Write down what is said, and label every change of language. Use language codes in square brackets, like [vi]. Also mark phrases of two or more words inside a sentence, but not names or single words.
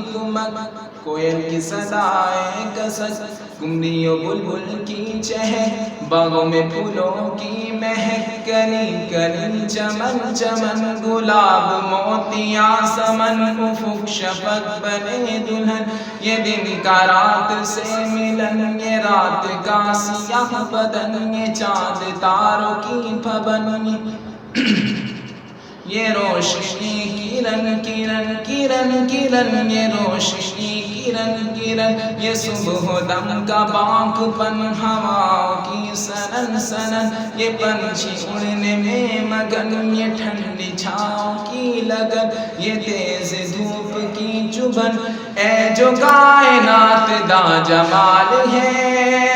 [ur] کمک، کوئل کی صدائے کسک، قمری و بلبل کی چہک، باغوں میں پھولوں کی مہک، کلی کلی چمن چمن، گلاب موتیاں سمن، افق شفق بنے دلہن، یہ دن کا رات سے ملن، یہ رات کا سیاہ بدن، یہ چاند تاروں کی پھبن، یہ روشنی کرن کرن کرن کرن، یہ روشنی کرن کرن، یہ صبح دم کا باغ پن، ہواؤں کی سنن سنن، یہ پنچھی اڑنے میں مگن، یہ ٹھنڈی چھاؤں کی لگن، یہ تیز دھوپ کی چبھن، [pa] اے جو کائنات دا جمال ہے،